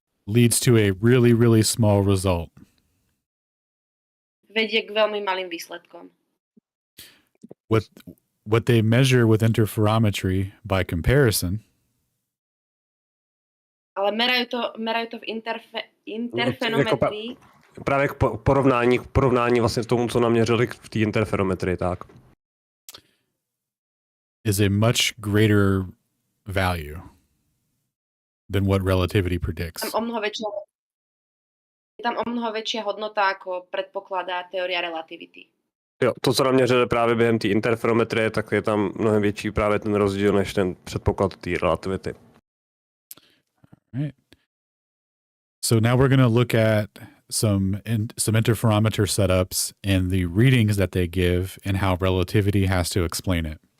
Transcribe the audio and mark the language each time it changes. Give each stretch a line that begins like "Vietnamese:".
English: leads to a really, really small result.
Slovak: vedie k veľmi malým výsledkom.
English: What they measure with interferometry by comparison
Slovak: Ale merajú to v interfenometrii.
Czech: Právě k porovnání vlastně tomu, co naměřili v té interferometrii, tak.
English: Is a much greater value than what relativity predicts.
Slovak: Je tam o mnoho väčšia hodnota, ako predpokladá teória relativity.
Czech: Jo, to, co naměřili právě během té interferometrie, tak je tam mnohem větší právě ten rozdíl, než ten předpoklad té relativity.
English: Right. So now we're going to look at some interferometer setups and the readings that they give and how relativity has to explain it.